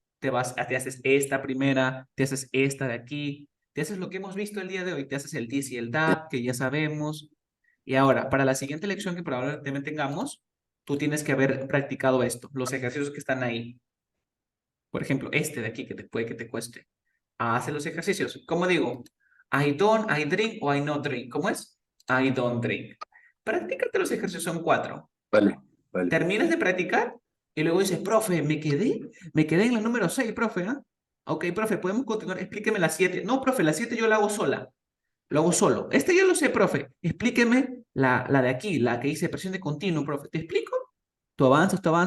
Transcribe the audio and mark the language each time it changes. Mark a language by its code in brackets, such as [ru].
[es] Te haces esta primera, te haces esta de aquí, te haces lo que hemos visto el día de hoy, te haces el this y el that, que ya sabemos. Y ahora, para la siguiente lección que probablemente tengamos, tú tienes que haber practicado esto, los ejercicios que están ahí. Por ejemplo, este de aquí, que puede que te cueste. Hace los ejercicios. ¿Cómo digo? [en] I don't, I drink o I not drink. [es] ¿Cómo es? [en] I don't drink. [es] Practícate los ejercicios, son 4. Vale, vale. Terminas de practicar y luego dices, profe, me quedé en la número 6, profe, ¿ah? Ok, profe, podemos continuar, explíqueme la 7. No, profe, la 7 yo la hago sola. Lo hago solo. Este ya lo sé, profe. Explíqueme la de aquí, la que dice presión de continuo, profe. ¿Te explico? Tú avanzas.